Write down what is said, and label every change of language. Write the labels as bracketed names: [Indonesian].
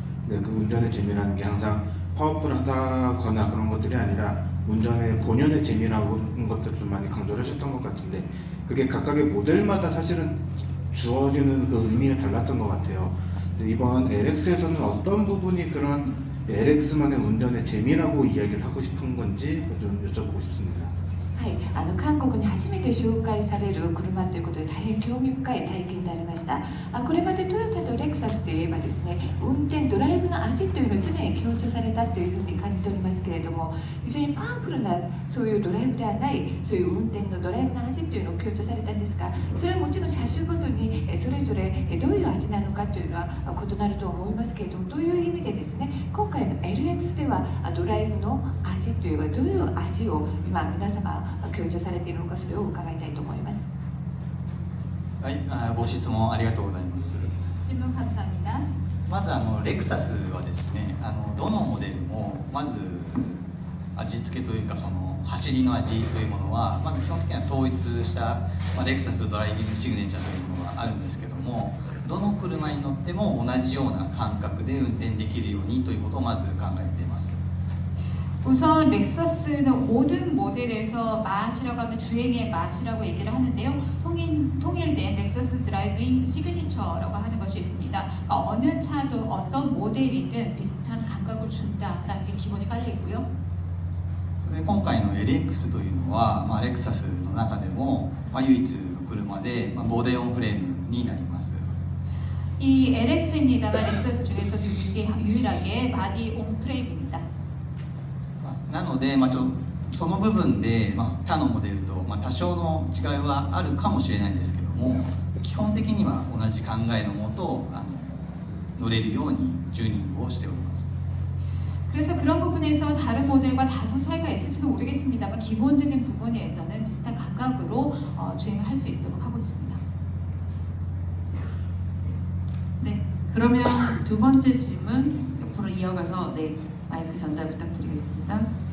[Korean] 네, 그 운전의 재미라는 게 항상 파워풀하다거나 그런 것들이 아니라 운전의 본연의 재미라는 것들을 좀 많이 강조를 하셨던 것 같은데 그게 각각의 모델마다 사실은 주어지는 그 의미가 달랐던 것 같아요. 근데 이번 LX에서는 어떤 부분이 그런 LX만의 운전의 재미라고 이야기를 하고 싶은 건지 좀 여쭤보고 싶습니다. [Japanese] はい、韓国に初めて紹介される車ということで大変興味深い体験になりました。これまでトヨタとレクサスといえばですね、運転ドライブの味というのを常に強調されたというふうに感じておりますけれども、非常にパワフルなそういうドライブではないそういう運転のドライブの味というのを強調されたんですが、それはもちろん車種ごとにそれぞれどういう味なのかというのは異なると思いますけれども、という意味でですね、今回の LX ではドライブの味といえばどういう味を今皆様強調されているのか、それを伺いたいと思います。はい、ご質問ありがとうございます。 [Korean] 질문 감사합니다. [Japanese] まずレクサスはですね、どのモデルもまず味付けというかその走りの味というものはまず基本的には統一した、レクサスドライビングシグネチャーというものがあるんですけども、どの車に乗っても同じような感覚で運転できるようにということをまず考えています。 [Korean] 우선 렉서스는 모든 모델에서 맛이라고 하면 주행의 맛이라고 얘기를 하는데요. 통일된 렉서스 드라이빙 시그니처라고 하는 것이 있습니다. 그러니까 어느 차도 어떤 모델이든 비슷한 감각을 준다라는 게 기본이 깔려 있고요. [Japanese] それで今回の LX というのは、レクサスの中でも、唯一の車で、ボデオンフレームになります。 [Korean] 이 LX입니다만 렉서스 중에서도 유일하게 바디 온 프레임입니다. [Japanese] なので、その部分で、他のモデルと、多少の違いはあるかもしれないんですけども、基本的には同じ考えのもと乗れるようにチューニングをしております。 [Korean] 그래서 그런 부분에서 다른 모델과 다소 차이가 있을지도 모르겠습니다만 기본적인 부분에서는 비슷한 감각으로 주행을 할 수 있도록 하고 있습니다. 네, 그러면 두 번째 질문 옆으로 이어가서 네, 마이크 전달 부탁드리겠습니다.